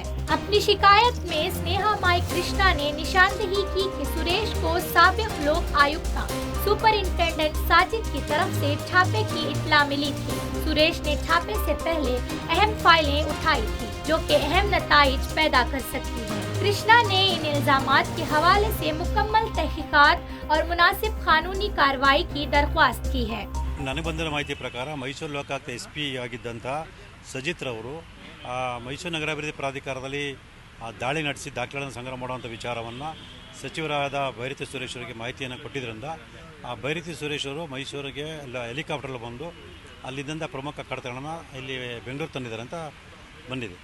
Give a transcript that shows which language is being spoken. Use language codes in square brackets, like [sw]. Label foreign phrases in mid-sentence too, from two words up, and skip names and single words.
[ur] اپنی شکایت میں سنیہا مائی کرشنا نے نشاندہی کی کہ سریش کو سابق لوک آیکت سپرنٹنڈنٹ ساجد کی طرف سے چھاپے کی اطلاع ملی تھی. سریش نے چھاپے سے پہلے اہم فائلیں اٹھائی تھی جو کہ اہم نتائج پیدا کر سکتی ہے. کرشنا نے ان الزامات کے حوالے سے مکمل تحقیقات اور مناسب قانونی کارروائی کی درخواست کی ہے. [kn] ನನಗೆ ಬಂದಿರೋ ಮಾಹಿತಿ ಪ್ರಕಾರ ಮೈಸೂರು ಲೋಕಾಯುಕ್ತ SP ಆಗಿದ್ದಂಥ ಸಜಿತ್ ರವರು ಮೈಸೂರು ನಗರಾಭಿವೃದ್ಧಿ ಪ್ರಾಧಿಕಾರದಲ್ಲಿ ದಾಳಿ ನಡೆಸಿ ದಾಖಲೆಗಳನ್ನು ಸಂಗ್ರಹ ಮಾಡುವಂಥ ವಿಚಾರವನ್ನು ಸಚಿವರಾದ ಬೈರತಿ ಸುರೇಶ್ ಅವರಿಗೆ ಮಾಹಿತಿಯನ್ನು ಕೊಟ್ಟಿದ್ದರಿಂದ ಬೈರತಿ ಸುರೇಶ್ ಅವರು ಮೈಸೂರಿಗೆ ಹೆಲಿಕಾಪ್ಟರ್ಲ್ಲಿ ಬಂದು ಅಲ್ಲಿದ್ದಂಥ ಪ್ರಮುಖ ಕಡತಗಳನ್ನು ಇಲ್ಲಿ ಬೆಂಗಳೂರು ತಂದಿದ್ದಾರೆ ಅಂತ ಬಂದಿದೆ.